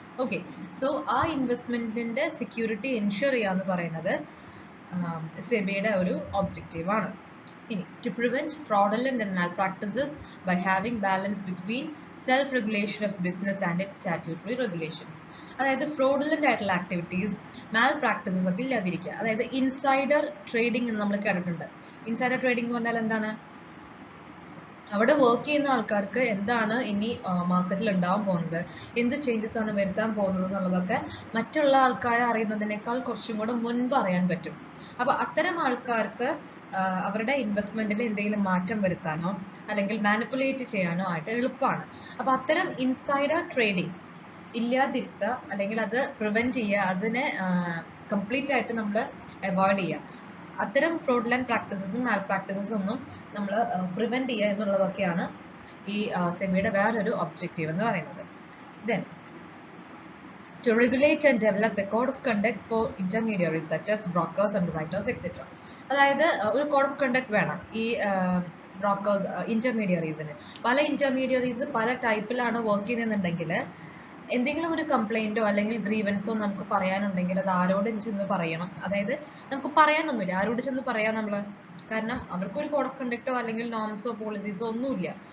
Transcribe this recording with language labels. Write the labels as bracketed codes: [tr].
[ml] Okay, so ആ ഇൻവെസ്റ്റ്മെൻറ്റിൻ്റെ security ensure ചെയ്യുക എന്ന് പറയുന്നത് സെബിയുടെ ഒരു ഒബ്ജക്റ്റീവാണ്. [en] ഇനി to prevent fraudulent and malpractices by having balance between self-regulation of business and its statutory regulations. [ml] അതായത് ഫ്രോഡുലന്റ് ആയിട്ടുള്ള ആക്ടിവിറ്റീസ് മാൽപ്രാക്ടീസസ് ഒക്കെ ഇല്ലാതിരിക്കുക. അതായത് ഇൻസൈഡർ ട്രേഡിംഗ് എന്ന് നമ്മൾ കേട്ടിട്ടുണ്ട്. ഇൻസൈഡർ ട്രേഡിംഗ് എന്ന് പറഞ്ഞാൽ എന്താണ്? അവിടെ വർക്ക് ചെയ്യുന്ന ആൾക്കാർക്ക് എന്താണ് ഇനി മാർക്കറ്റിൽ ഉണ്ടാവാൻ പോകുന്നത്, എന്ത് ചേഞ്ചസ് ആണ് വരുത്താൻ പോകുന്നത് എന്നുള്ളതൊക്കെ മറ്റുള്ള ആൾക്കാരെ അറിയുന്നതിനേക്കാൾ കുറച്ചും കൂടെ മുൻപ് അറിയാൻ പറ്റും. അപ്പൊ അത്തരം ആൾക്കാർക്ക് അവരുടെ ഇൻവെസ്റ്റ്മെന്റിൽ എന്തെങ്കിലും മാറ്റം വരുത്താനോ അല്ലെങ്കിൽ മാനിപ്പുലേറ്റ് ചെയ്യാനോ ആയിട്ട് എളുപ്പമാണ്. അപ്പൊ അത്തരം ഇൻസൈഡർ ട്രേഡിംഗ് ഇല്ലാതിരുത്തുക അല്ലെങ്കിൽ അത് പ്രിവെന്റ് ചെയ്യുക, അതിനെ കംപ്ലീറ്റ് ആയിട്ട് നമ്മൾ അവോയ്ഡ് ചെയ്യുക. അത്തരം ഫ്രോഡുലന്റ് പ്രാക്ടീസസും മാൽ പ്രാക്ടീസസും ഒന്നും നമ്മൾ പ്രിവെന്റ് ചെയ്യുക എന്നുള്ളതൊക്കെയാണ് ഈ സെബിയുടെ വേറൊരു ഒബ്ജക്റ്റീവ് എന്ന് പറയുന്നത്. [en] Then to regulate and develop a code of conduct for intermediaries such as brokers, underwriters, etc. [ml] അതായത് ഒരു കോഡ് ഓഫ് കണ്ടക്ട് വേണം ഈ ബ്രോക്കേഴ്സ് ഇന്റർമീഡിയറീസിന്. പല ഇന്റർമീഡിയറീസ് പല ടൈപ്പിലാണ് വർക്ക് ചെയ്യുന്നുണ്ടെങ്കിൽ എന്തെങ്കിലും ഒരു കംപ്ലൈന്റോ അല്ലെങ്കിൽ ഗ്രീവൻസോ നമുക്ക് പറയാനുണ്ടെങ്കിൽ അത് ആരോട് ചെന്ന് പറയണം. അതായത് നമുക്ക് പറയാനൊന്നുമില്ല, ആരോട് ചെന്ന് പറയാം നമ്മൾ? കാരണം അവർക്കൊരു കോഡ് ഓഫ് കണ്ടക്റ്റോ അല്ലെങ്കിൽ നോംസോ പോളിസീസോ ഒന്നുമില്ല.